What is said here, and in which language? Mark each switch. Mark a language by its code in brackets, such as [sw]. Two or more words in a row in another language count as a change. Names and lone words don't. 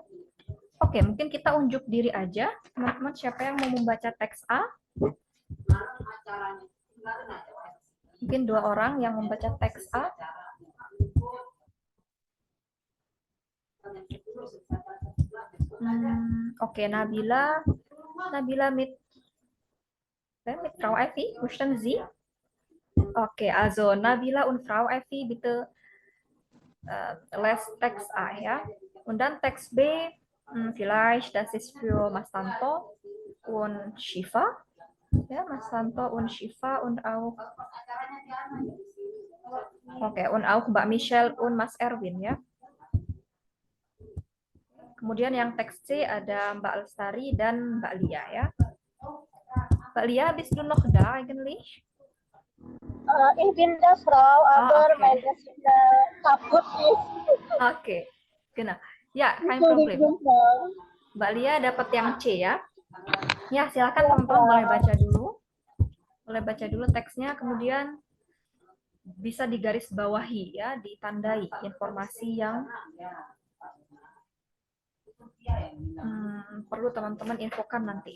[id] Oke, mungkin kita unjuk diri aja, teman-teman. Siapa yang mau membaca teks A? Mungkin 2 orang yang membaca teks A. [de] Oke, Nabila mit Frau Effi, möchten Sie? Okay, also Nabila und Frau Effi, bitte les Text A, ja. Und dann Text B, vielleicht das ist für Mastanto und Shifa. Ja, Mastanto und Shifa und auch und auch Mbak Michelle und Mas Erwin ya. [id] Kemudian yang teks C ada Mbak Lestari dan Mbak Lia ya. Mbak Lia, [de] bist du noch da eigentlich? Ich bin das Frau, aber okay. meine Stimme kaputt ist. Oke, genau. Ya, kein problem. [id] Mbak Lia dapat yang C ya. Ya, silakan teman-teman boleh baca dulu. Boleh baca dulu teksnya, kemudian bisa digaris bawahi ya, ditandai informasi yang perlu teman-teman infokan nanti.